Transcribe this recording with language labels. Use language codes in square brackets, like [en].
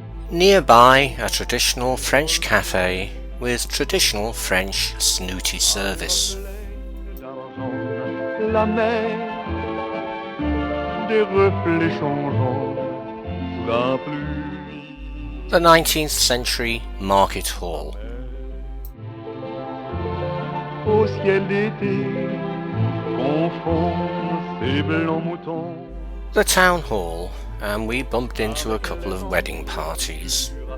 [en] Nearby, a traditional French cafe with traditional French snooty service. [fr] La mer, des reflets changeants sous la pluie. [en] The 19th century market hall. [fr] Au ciel d'été, confond ces blancs moutons. [en] The town hall, and we bumped into a couple of wedding parties.